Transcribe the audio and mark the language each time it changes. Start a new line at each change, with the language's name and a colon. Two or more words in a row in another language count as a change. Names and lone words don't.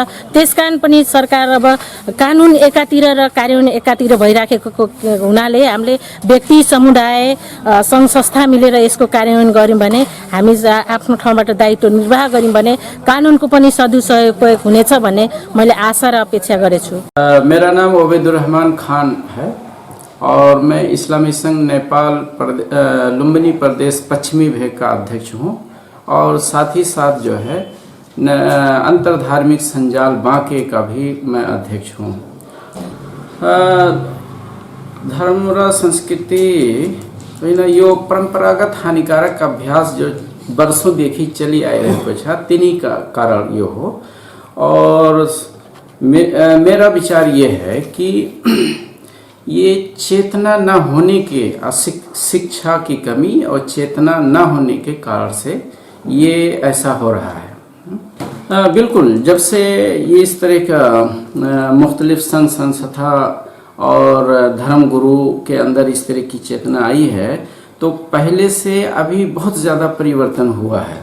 Nepali: त्यसकारण पनि सरकार अब कानुन एकातिर र कार्यान्वयन एकातिर भइराखेको हुनाले हामीले व्यक्ति, समुदाय, सङ्घ संस्था मिलेर यसको कार्यान्वयन गऱ्यौँ भने, हामी आफ्नो ठाउँबाट दायित्व निर्वाह गऱ्यौँ भने कानुनको पनि सदुपयोग हुनेछ भन्ने मैले आशा र अपेक्षा गरेछु।
Hindi: मेरा नाम ओबेदुर रहमान खान है और मैं इस्लामी संघ नेपाल लुम्बिनी प्रदेश पश्चिमी विभाग का अध्यक्ष हूँ और साथ ही साथ जो है अंतर धार्मिक संजाल बांके का भी मैं अध्यक्ष हूँ।
Nepali: धर्म र संस्कृति यो परंपरागत हानिकारक अभ्यास जो वर्षोंदेखि चली आइरहेको छ तिनी का कारण यो हो।
Hindi: और मेरा विचार ये है कि ये चेतना न होने के, शिक्षा की कमी और चेतना न होने के कारण से ये ऐसा हो रहा है। बिल्कुल, जब से ये इस तरह का मुख्तलिफ संघ संस्था और धर्म गुरु के अंदर इस तरह की चेतना आई है तो पहले से अभी बहुत ज़्यादा परिवर्तन हुआ है।